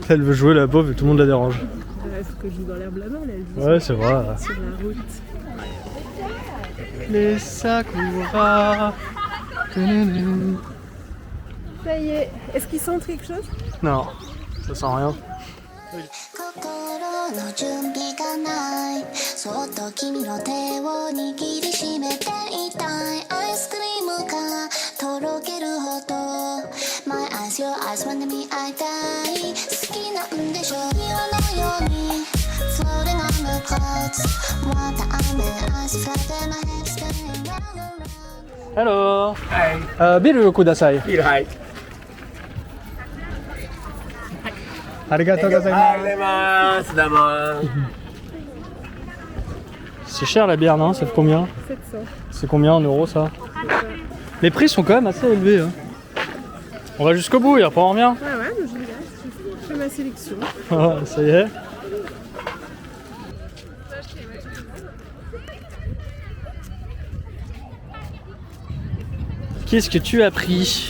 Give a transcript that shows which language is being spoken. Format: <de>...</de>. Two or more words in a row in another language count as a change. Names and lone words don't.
<fr>Elle veut jouer la pauvre et tout le monde la dérange. Il faut que je joue dans l'herbe là-bas, là. Elle joue Ouais, c'est vrai. sur la route. Les sakuras. Ça y est. Est-ce qu'ils sentent quelque chose? Non, ça sent rien.</fr> <ja>心の準備がないそっと君の手を握りしめていたいアイスクリームがとろけるほど</ja> <en>My eyes, your eyes want me</en> <ja>会いたい好きなんでしょ色のように</ja> <en>Floating on the clouds Want the almond eyes flooding my head spinning round and round</en> <ja>Hello. Hi. ビールください。ビール、はい。ありがとうございありがとうございます。どうも。</ja> <fr>C'est cher la bière, non? Ça fait combien? 700. C'est combien en euros ça? Les prix sont quand même assez élevés. Hein. On va jusqu'au bout et après on revient. Ah ouais, mais je regarde. Je fais ma sélection. Ah, ça y est. Qu'est-ce que tu as pris?</fr>